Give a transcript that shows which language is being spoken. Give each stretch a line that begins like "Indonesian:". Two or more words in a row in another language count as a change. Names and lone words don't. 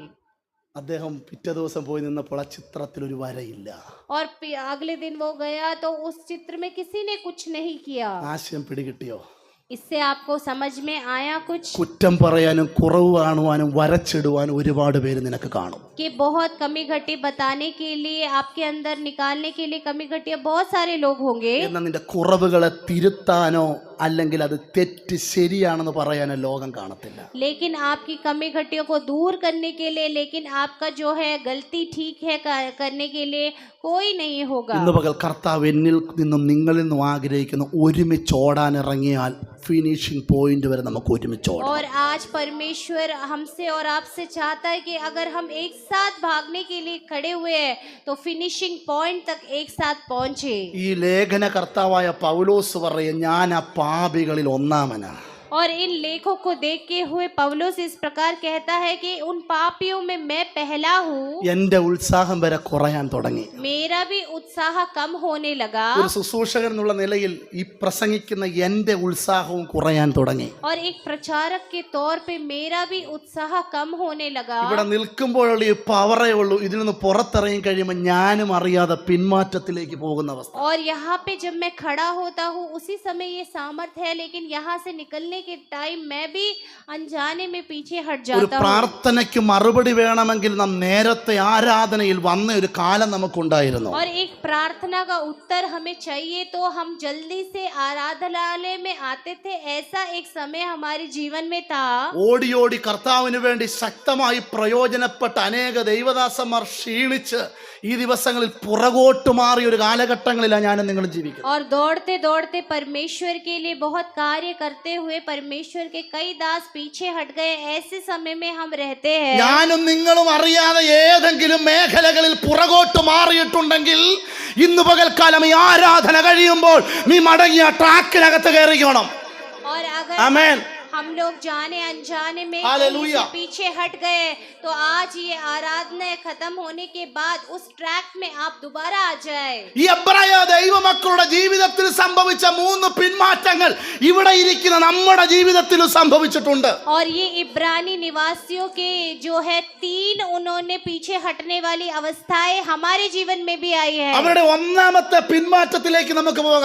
Malayalam: അദ്ദേഹം പിറ്റേ ദിവസം പോയി നിന്നപ്പോൾ ആ ചിത്രത്തിൽ ഒരു വരയില്ല.
Hindi: और अगले दिन वो गया तो उस चित्र में किसी ने कुछ नहीं किया।
Malayalam: ആശയം പിടികിട്ടിയോ?
Hindi: इससे आपको समझ में आया कुछ
Malayalam: കുറ്റം പറയാനും കുറവ് കാണുവാനും വരച്ചിടുവാനും ഒരുപാട് പേര് നിനക്ക് കാണും.
Hindi: कि बहुत कमी घटी बताने के लिए, आपके अंदर निकालने के लिए कमी घटियां बहुत सारे लोग होंगे।
Malayalam: എന്നാൽ നിന്റെ കുറവുകളെ തിരുത്താനോ അല്ലെങ്കിൽ അത് തെറ്റ് ശരിയാണെന്ന് പറയാനോ ലോകം കാണത്തില്ല.
Hindi: लेकिन आपकी कमी घटियों को दूर करने के लिए, लेकिन आपका जो है गलती ठीक है करने के लिए कोई नहीं होगा।
Malayalam: ഇന്ന് പകൽ കർത്താവ് എന്നിൽ നിന്നും നിങ്ങളിൽ നിന്നും ആഗ്രഹിക്കുന്ന ഒരുമിച്ച് ഓടാൻ ഇറങ്ങിയാൽ
English: finishing point
Malayalam: വരെ നമുക്ക് ഒരുമിച്ച് ഓടാം.
Hindi: और आज परमेश्वर हमसे और आपसे चाहता है कि अगर हम एक साथ भागने के लिए खड़े हुए हैं तो
English: finishing point
Hindi: तक एक साथ पहुंचे।
Malayalam: ഈ ലേഖന കർത്താവായ പൗലോസ് പറയും, ഞാൻ ആ പാപികളിൽ ഒന്നാമനാ.
Hindi: और इन लेखों को देखते हुए पौलुस इस प्रकार कहता है कि उन पापियों में मैं पहला हूँ.
Malayalam: എൻ്റെ ഉത്സാഹം വരെ കുറയാൻ തുടങ്ങി.
Hindi: मेरा भी उत्साह कम होने लगा.
Malayalam: ഒരു ശുശ്രൂഷകൻ എന്നുള്ള നിലയിൽ ഈ പ്രസംഗിക്കുന്ന എൻ്റെ ഉത്സാഹവും കുറയാൻ തുടങ്ങി.
Hindi: और एक प्रचारक के तौर पे मेरा भी उत्साह कम होने लगा.
Malayalam: ഇവിടെ നിൽക്കുമ്പോഴുള്ള ഈ പവറേ ഉള്ളൂ. ഇതിൽ നിന്ന് പുറത്തിറങ്ങി കഴിയുമ്പോൾ ഞാനും അറിയാതെ പിന്മാറ്റത്തിലേക്ക് പോകുന്ന അവസ്ഥ.
Hindi: और यहाँ पे जब मैं खड़ा होता हूँ उसी समय ये सामर्थ्य है, लेकिन यहाँ से निकलने के टाइम मैं भी अनजाने में पीछे हट
Malayalam: ഒരു
Hindi: जाता हूँ.
Malayalam: പ്രാർത്ഥനയ്ക്ക് മറുപടി വേണമെങ്കിൽ നാം നേരത്തെ ആരാധനയിൽ വന്ന ഒരു കാലം നമുക്കുണ്ടായിരുന്നു.
Hindi: और एक प्रार्थना का उत्तर हमें चाहिए तो हम जल्दी से आराधनालय में आते थे. ऐसा एक समय हमारे जीवन में था.
Malayalam: ഓടി ഓടി കർത്താവിന് വേണ്ടി ശക്തമായി പ്രയോജനപ്പെട്ട അനേക ദൈവദാസന്മാർ ക്ഷീണിച്ച് ഈ ദിവസങ്ങളിൽ പുറകോട്ട് മാറിയ ഒരു കാലഘട്ടങ്ങളിലാണ് ഞാനും നിങ്ങളും ജീവിക്കുന്നത്.
Hindi: और दौड़ते दौड़ते परमेश्वर के लिए बहुत कार्य करते हुए परमेश्वर के कई दास पीछे हट गए. ऐसे समय में हम रहते हैं.
Malayalam: ഞാനും നിങ്ങളും അറിയാതെ ഏതെങ്കിലും മേഖലകളിൽ പുറകോട്ട് മാറിയിട്ടുണ്ടെങ്കിൽ ഇന്ന് പകൽക്കാലം ഈ ആരാധന കഴിയുമ്പോൾ നീ മടങ്ങിയ ട്രാക്കിനകത്ത് കയറിക്കണം.
Hindi: और अगर
Malayalam: ആമേൻ.
Hindi: हम लोग जाने अनजाने में हालेलुया. कहीं से पीछे हट गए तो आज ये आराधना खत्म होने के बाद उस ट्रैक में आप दोबारा आ जाए.
Malayalam: ഈ എബ്രായ ദൈവമക്കളുടെ ജീവിതത്തിൽ സംഭവിച്ച 3 പിന്മാറ്റങ്ങൾ ഇവിടെ ഇരിക്കുന്ന നമ്മുടെ ജീവിതത്തിലും സംഭവിച്ചിട്ടുണ്ട്.
Hindi: और ये इब्रानी निवासियों के जो है 3 उन्होंने पीछे हटने वाली अवस्थाएं हमारे जीवन में भी आई है.
Malayalam: അവരുടെ ഒന്നാമത്തെ പിന്മാറ്റത്തിലേക്ക് നമുക്ക് പോകാം.